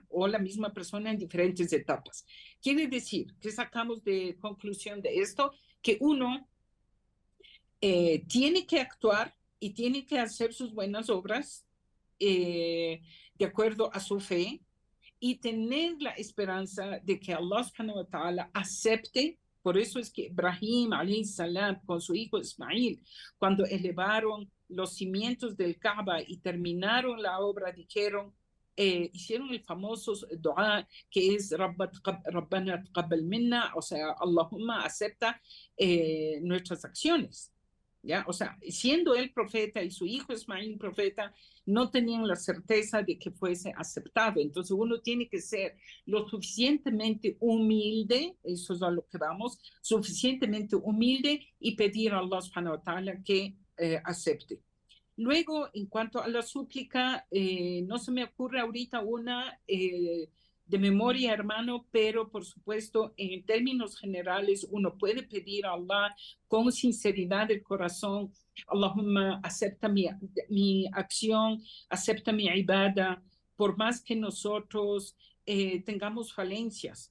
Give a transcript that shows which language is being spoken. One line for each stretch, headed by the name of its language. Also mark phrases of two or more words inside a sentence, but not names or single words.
Spanish: O la misma persona en diferentes etapas. Quiere decir que sacamos de conclusión de esto que uno tiene que actuar y tiene que hacer sus buenas obras de acuerdo a su fe y tener la esperanza de que
Arabic: الله سبحانه وتعالى
Spanish: acepte. Por eso es que Ibrahim
Arabic: عليه السلام
Spanish: con su hijo Ismail, cuando elevaron los cimientos del Kaaba y terminaron la obra, dijeron, hicieron el famoso dua que es
Arabic: ربنا تقبل منا,
Spanish: o sea, Allahumma acepta nuestras acciones. ¿Ya? O sea, siendo él profeta y su hijo Ismail profeta, no tenían la certeza de que fuese aceptado. Entonces uno tiene que ser lo suficientemente humilde, eso es a lo que vamos, suficientemente humilde y pedir a
Arabic: الله سبحانه وتعالى
Spanish: que acepte. Luego, en cuanto a la súplica, no se me ocurre ahorita una de memoria, hermano, pero por supuesto, en términos generales, uno puede pedir a Allah con sinceridad del corazón, Allahumma, acepta mi acción, acepta mi ibada, por más que nosotros tengamos falencias.